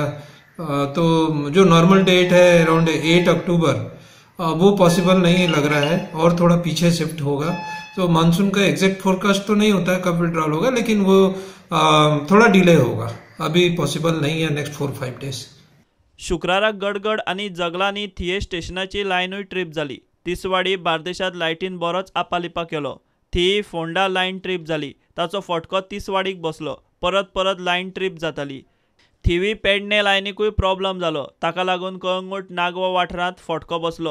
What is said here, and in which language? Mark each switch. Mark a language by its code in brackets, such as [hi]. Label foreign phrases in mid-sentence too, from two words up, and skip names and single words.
[hi] तो जो [en] normal date [hi] है अराउंड 8 अक्टूबर, वो पॉसिबल नहीं लग रहा है और थोड़ा पीछे शिफ्ट होगा। तो मानसून का एग्जैक्ट फोरकास्ट तो नहीं होता है कब विड्रॉल होगा, लेकिन वो थोड़ा डिले होगा, अभी पॉसिबल नहीं है [en] next 4-5 days. [kok] शुक्राराक गडगड आनी जगलांनी थिये स्टेशनाची लायनूय ट्रीप जाली। तिसवाडी बार्देशांत लायटीन बरोच आपालिपा केलो। थी फोंडा लायन ट्रीप जाली, ताचो फटको तिसवाडीक बसलो। परत परत लायन ट्रीप जाताली। थिवी पेडणे लायनीकूय प्रॉब्लम जालो, ताका लागून कळंगूट नागवा वाठारांत फटको बसलो।